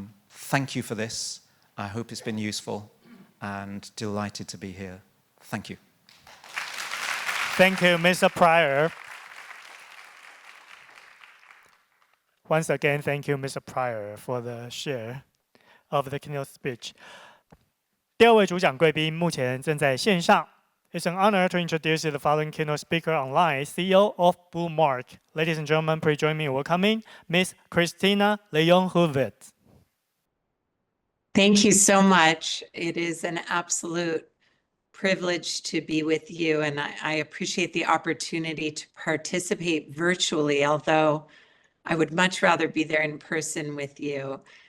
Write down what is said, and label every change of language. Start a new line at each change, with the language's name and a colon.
English: Thank you for this. I hope it's been useful and delighted to be here. Thank you. Thank you, Mr. Pryor. Once again, thank you, Mr. Pryor, for the share of the keynote speech.
Chinese: 第二位主讲贵宾目前正在线上。
English: It's an honor to introduce the following keynote speaker online, CEO of Bluemark. Ladies and gentlemen, please join me in welcoming Ms. Christina Leon-Huvit. Thank you so much. It is an absolute privilege to be with you, and I appreciate the opportunity to participate virtually, although I would much rather be there in person with you.